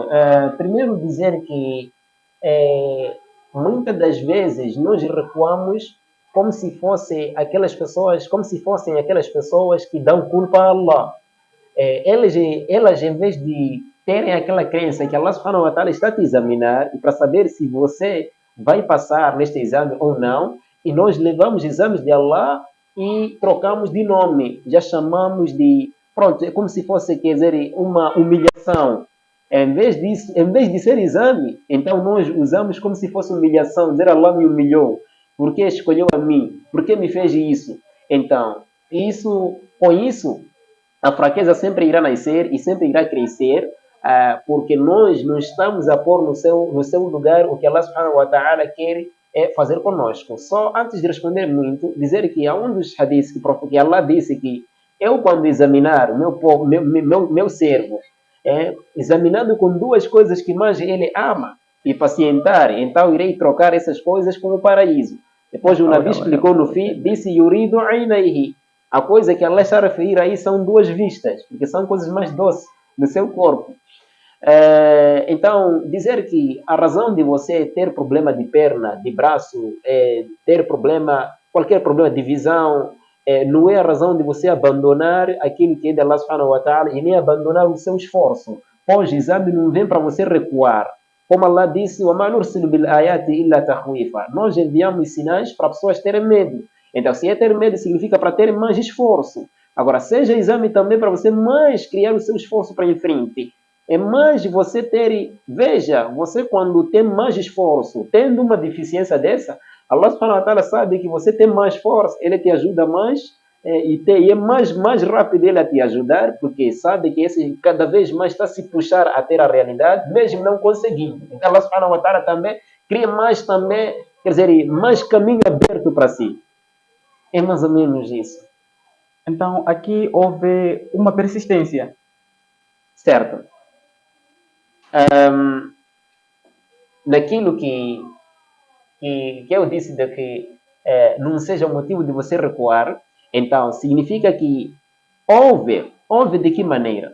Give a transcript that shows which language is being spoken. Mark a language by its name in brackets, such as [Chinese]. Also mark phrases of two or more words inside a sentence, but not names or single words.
[Portuguese] Primeiro dizer que muitas das vezes nós recuamos como se fossem aquelas pessoas que dão culpa a Allah. Elas, em vez de terem aquela crença que Allah [Arabic] سبحانه وتعالى [Portuguese] está te examinar e para saber se você vai passar neste exame ou não, e nós levamos exames de Allah e trocamos de nome, já chamamos de, pronto, é como se fosse, quer dizer, uma humilhação. Em vez de ser exame, então nós usamos como se fosse humilhação, dizer Allah me humilhou, por que escolheu a mim, por que me fez isso? Então, com isso, a fraqueza sempre irá nascer e sempre irá crescer, porque nós não estamos a pôr no seu lugar o que Allah [Arabic] سبحانه وتعالى [Portuguese] quer fazer conosco. Só antes de responder muito, dizer que há um dos hadiths que Allah disse que eu, quando examinar meu servo, examinando com duas coisas que mais ele ama e pacientar, então irei trocar essas coisas com o paraíso. Depois o Nabi explicou no fim, disse [Arabic] يريد عينيه. [Portuguese] A coisa que Allah está a referir aí são duas vistas, porque são coisas mais doces no seu corpo. Então, dizer que a razão de você ter problema de perna, de braço, ter qualquer problema de visão, não é a razão de você abandonar aquilo que é de Allah [Arabic] سبحانه وتعالى [Portuguese] e nem abandonar o seu esforço. Pois o exame não vem para você recuar. Como Allah disse, [Arabic] وَمَا نُرْسِلُ بِالْآيَاتِ إِلَّا تَخْوِيفًا. [Portuguese] Nós enviamos sinais para pessoas terem medo. Então, se é ter medo, significa para ter mais esforço. Agora, seja exame também para você mais criar o seu esforço para em frente. É mais você ter... Veja, você quando tem mais esforço, tendo uma deficiência dessa, Allah [Arabic] سبحانه وتعالى [Portuguese] sabe que você tem mais força, Ele te ajuda mais e é mais rápido Ele a te ajudar, porque sabe que esse cada vez mais está se puxar a ter a realidade, mesmo não conseguindo. Então Allah [Arabic] سبحانه وتعالى [Portuguese] também cria mais também, quer dizer, mais caminho aberto para si. É mais ou menos isso. Então aqui houve uma persistência. Certo. Naquilo que eu disse de que não seja o motivo de você recuar, então significa que houve de que maneira?